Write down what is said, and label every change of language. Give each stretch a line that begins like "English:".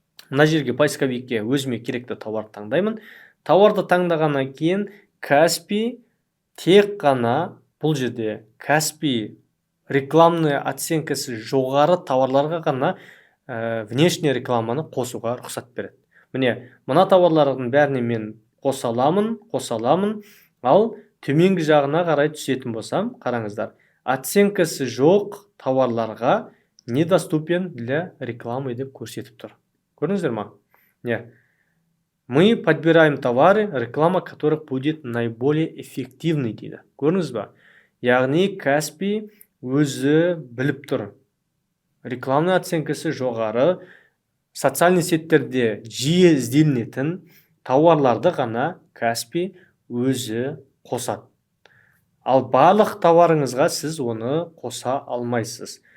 Kazakh: Мына жерге поисковикке өзіме керекті тауарды таңдаймын. Тауарды таңдағаннан кейін Каспи тек қана бұл жерде Каспи рекламная оценкасы жоғары товарларға ғана внешний рекламаны қосуға рұқсат береді. Міне, мына товарлардың бәріне мен қосаламын, ал төменгі жағына қарай түсетін болсам, қараңыздар, оценкасы жоқ товарларға
Russian: недоступен для рекламы
Kazakh: деп көрсетіп тұр. Көрдіңіздер ма? Не.
Russian: Мы подбираем товары, реклама которых будет наиболее эффективный дейді.
Kazakh: Көрдіңіз ба? Яғни Каспи өзі біліп тұр. Рекламный оценкасы жоғары, социальный сеттерде жиі ізденетін тауарларды ғана Каспи өзі қосады. Ал барлық товарыңызға сіз оны қоса алмайсыз.